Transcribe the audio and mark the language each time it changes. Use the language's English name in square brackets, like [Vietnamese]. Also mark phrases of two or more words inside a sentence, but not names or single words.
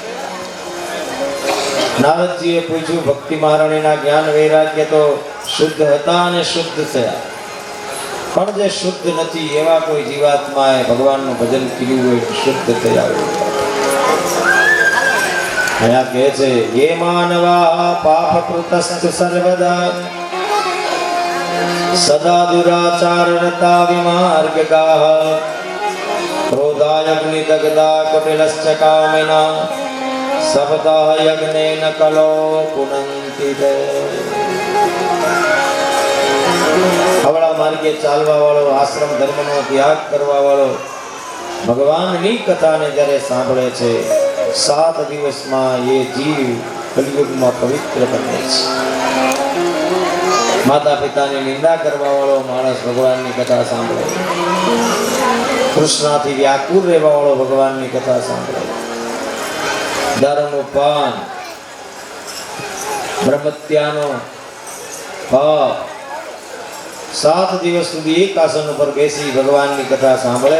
[Gujarati] નારદજીએ પૂછ્યું, ભક્તિ મહારાણીના જ્ઞાન વૈરાગ્ય તો શુદ્ધ હતા અને શુદ્ધ થયા, પણ જે શુદ્ધ નથી એવા કોઈ જીવાત્માએ ભગવાનનું ભજન કર્યું હોય શુદ્ધ થયા હોય. અહીંયા કહે છે, [Sanskrit] ये मानवा पापकृतस्तु सर्वदा सदा दुराचाररता विमार्गकाः क्रोधायग्निदग्धा कपिलश्च कामिना सपतः यज्ञेन कलो पुनन्ति ते. [Gujarati] હવળા માર્ગે ચાલવા વાળો, આશ્રમ ધર્મનો ત્યાગ કરવા વાળો ભગવાનની કથાને જ્યારે સાંભળે છે, 7 દિવસમાં એ જીવ કલિયુગમાં પવિત્ર બને છે. માતા પિતાની નિંદા કરવા વાળો માણસ ભગવાનની કથા સાંભળે, કૃષ્ણથી વ્યાકુળ રહેવા વાળો ભગવાનની કથા સાંભળે, દારૂનું પાન, બ્રહ્મત્યાનો પાપ 7 દિવસ સુધી એક આસન ઉપર બેસી ભગવાનની કથા સાંભળે.